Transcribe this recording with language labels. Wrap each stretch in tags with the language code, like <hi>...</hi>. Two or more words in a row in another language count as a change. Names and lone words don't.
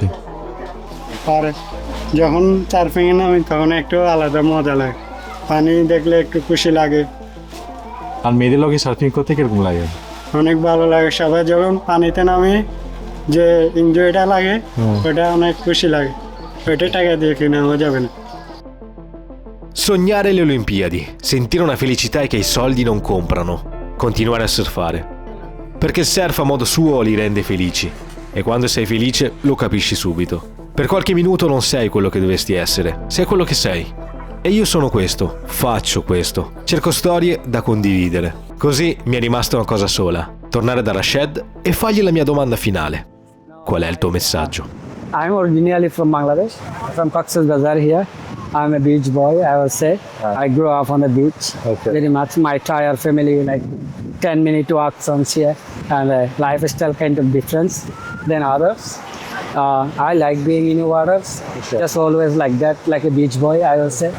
<bn>আর যখন সার্ফিংয়ে নামি তখন একটু আলাদা মজা লাগে, পানি দেখলে একটু খুশি লাগে। আর মেয়েদের লোকে সার্ফিং করতে কিরকম লাগে? অনেক ভালো লাগে, সবাই যখন পানিতে নামে যে এনজয়টা লাগে ওটা অনেক খুশি লাগে, ওইটা টাকা দিয়ে কেনা যাবে না।</bn> <it>sognare le Olimpiadi, sentire una felicità che i soldi non comprano, continuare a surfare. Perché il surf a modo suo li rende felici e quando sei felice lo capisci subito. Per qualche minuto non sei quello che dovresti essere, sei quello che sei. E io sono questo, faccio questo, cerco storie da condividere. Così mi è rimasta una cosa sola, tornare da Rashed e fargli la mia domanda finale. Qual è il tuo messaggio?</it> <en>I'm originally from Bangladesh, from Cox's Bazar here. I'm a beach boy, I would say. I grew up on the beach, very much. My entire family, like 10-minute walk from here, and lifestyle kind of difference than others. I like being in the waters, just always like that, like a beach boy, I would say.</en>